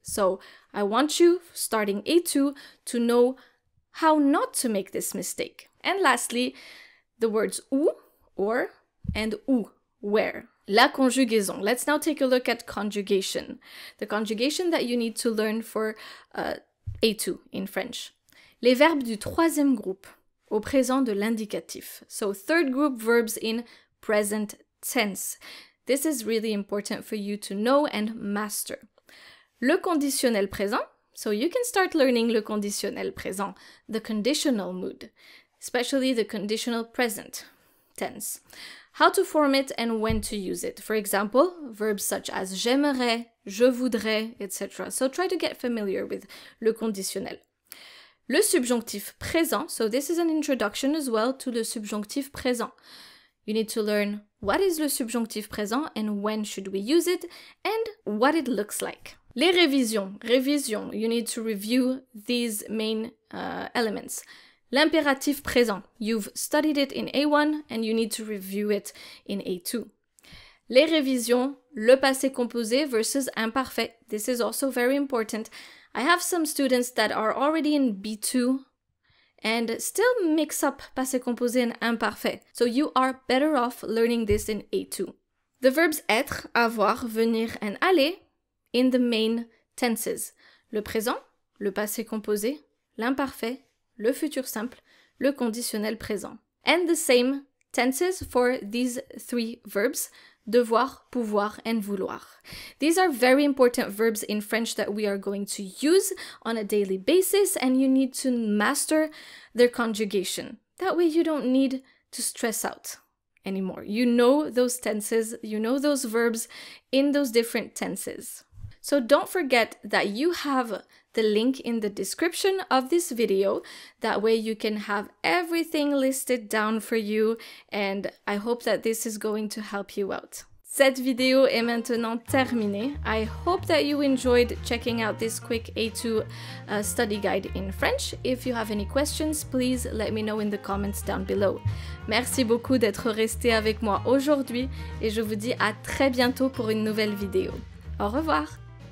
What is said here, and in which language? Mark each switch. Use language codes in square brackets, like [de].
[en] So I want you, starting A2, to know how not to make this mistake. And lastly, the words où, or, and où, where. [fr] La conjugaison. [en] Let's now take a look at conjugation. The conjugation that you need to learn for A2 in French. [fr] Les verbes du troisième groupe, au présent de l'indicatif. [en] So third group verbs in present tense. This is really important for you to know and master. [fr] Le conditionnel présent. [en] So you can start learning le conditionnel présent, the conditional mood, especially the conditional present tense. How to form it and when to use it. For example, verbs such as [fr] j'aimerais, je voudrais, [en] etc. So try to get familiar with le conditionnel. [fr] Le subjonctif présent. [en] So this is an introduction as well to le subjonctif présent. You need to learn what is le subjonctif présent and when should we use it and what it looks like. [fr] Les révisions. Révision. [en] You need to review these main elements. [fr] L'impératif présent. [en] You've studied it in A1 and you need to review it in A2. [fr] Les révisions, le passé composé versus imparfait. [en] This is also very important. I have some students that are already in B2 and still mix up passé composé and imparfait. So you are better off learning this in A2. The verbs être, avoir, venir, and aller in the main tenses. [fr] Le présent, le passé composé, l'imparfait, le futur simple, le conditionnel présent. [en] And the same tenses for these three verbs, devoir, pouvoir, and vouloir. These are very important verbs in French that we are going to use on a daily basis, and you need to master their conjugation. That way you don't need to stress out anymore. You know those tenses, you know those verbs in those different tenses. So don't forget that you have the link in the description of this video. That way you can have everything listed down for you, and I hope that this is going to help you out. [fr] Cette vidéo est maintenant terminée. [en] I hope that you enjoyed checking out this quick A2 study guide in French. If you have any questions, please let me know in the comments down below. [fr] Merci beaucoup d'être resté avec moi aujourd'hui et je vous dis à très bientôt pour une nouvelle vidéo. Au revoir!